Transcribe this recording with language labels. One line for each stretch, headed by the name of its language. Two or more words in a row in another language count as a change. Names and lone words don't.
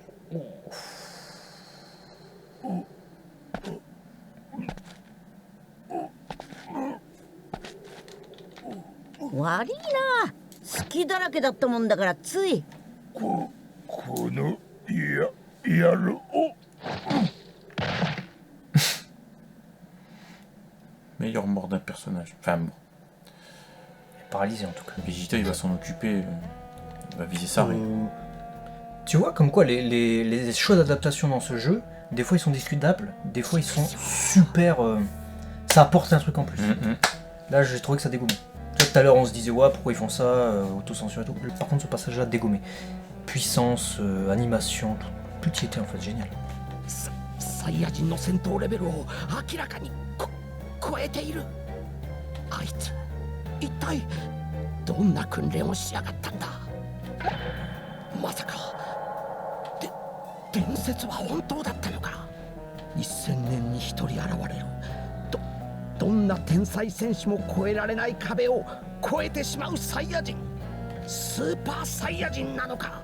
Japanese: 悪いな。好きだらけだったもんだからつい。この野郎。
French: Meilleure mort d'un personnage. Enfin, bon. Paralysé en tout cas. Vegeta, il va s'en occuper. Il va viser Saré. Tu vois, comme quoi les choix d'adaptation dans ce jeu, des fois ils sont discutables, des fois ils sont super. Ça apporte un truc en plus. Là, j'ai trouvé que ça dégommait. Tu vois, tout à l'heure, on se disait, ouais, pourquoi ils font ça, autocensure et tout. Par contre, ce passage-là, dégommé. Puissance, animation, tout y était en fait génial.
Japanese: サイヤ人の戦闘レベルを明らかに超えている。あいつ一体どんな訓練をしやがったんだ。まさか伝説は本当だったのか。1000年に一人現れるどんな天才戦士も越えられない壁を越えてしまうサイヤ人、スーパーサイヤ人なのか。